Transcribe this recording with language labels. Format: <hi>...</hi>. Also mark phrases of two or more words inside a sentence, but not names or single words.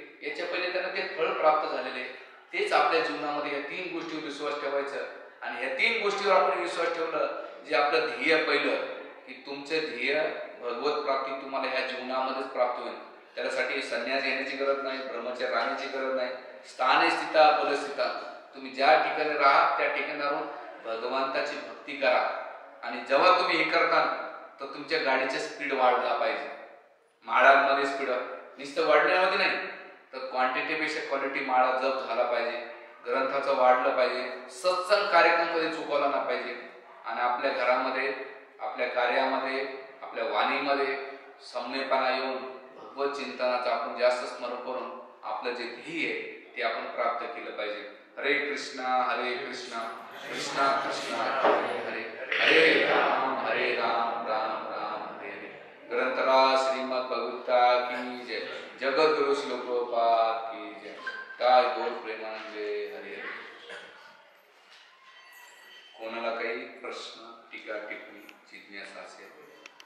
<mr>याच्या पहिले त्यांना ते फळ प्राप्त झालेले. तेच आपल्या जीवनामध्ये या 3 गोष्टीवर विश्वास ठेवायचं. आणि ह्या 3 गोष्टीवर आपण विश्वास ठेवलं, जे आपलं ध्येय पहिलं की तुमचे ध्येय भगवत प्राप्ती तुम्हाला ह्या जीवनामध्येच प्राप्त होईल. त्यासाठी संन्यास घेण्याची गरज नाही, ब्रह्मचर्य राहण्याची गरज नाही.</mr> <sa>स्थाने स्थिता बलस्थिता,</sa> <mr>तुम्ही ज्या ठिकाणी राहा त्या ठिकाणी राहून भगवंताची भक्ती करा. आणि जेव्हा तुम्ही हे करता तर तुमच्या गाडीचा स्पीड वाढला पाहिजे. माळांमध्ये स्पीड नुसतं वाढण्यामध्ये नाही तर क्वांटिटीपेक्षा क्वालिटी माळा जप झाला पाहिजे, ग्रंथाचं वाढलं पाहिजे, सत्संग कार्यक्रम कधी चुकवला ना पाहिजे. आणि आपल्या घरामध्ये, आपल्या कार्यामध्ये, आपल्या वाणीमध्ये सम्यपणा येऊन भगवत चिंतनाचं आपण जास्त स्मरण करून आपलं जे ध्येय आहे ते आपण प्राप्त केलं पाहिजे.</mr> <sa>हरे कृष्णा कृष्णा कृष्णा हरे हरे, हरे राम राम राम हरे हरे.</sa> <hi>ग्रंथराज श्रीमद भगवता की जय. जगद्गुरु श्री प्रभुपाद की जय.</hi> <bn>काय गौर प्रेमानंदे. हरे हरे.</bn> <mr>तुम्हाला काही प्रश्न, टीका, टिप्पणी, जिज्ञासा असेल</mr>